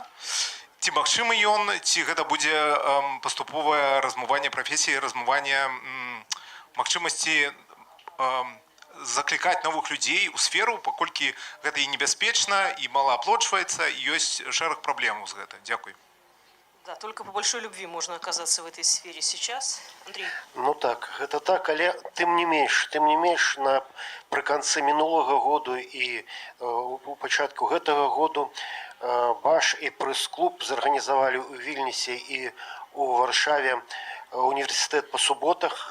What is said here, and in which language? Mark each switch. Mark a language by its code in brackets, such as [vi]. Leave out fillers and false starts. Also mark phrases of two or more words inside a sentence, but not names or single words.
[be] Ці магчымы ён, ці гэта будзе паступовае размыванне прафесіі, размыванне магчымасці заклікаць новых людзей у сферу, паколькі гэта і небяспечна, і малааплочваецца, і ёсць шэраг праблемаў з гэта. Дзякуй. [ru] Да, только по большой любви можно оказаться в этой сфере сейчас. Андрей. [be] Ну так, гэта так, але тым не менш прыканцы мінулага году і у пачатку гэтага году БАШ і прэс-клуб зарганізавалі ў Вільнісе і у Варшаве універсітэт па суботах.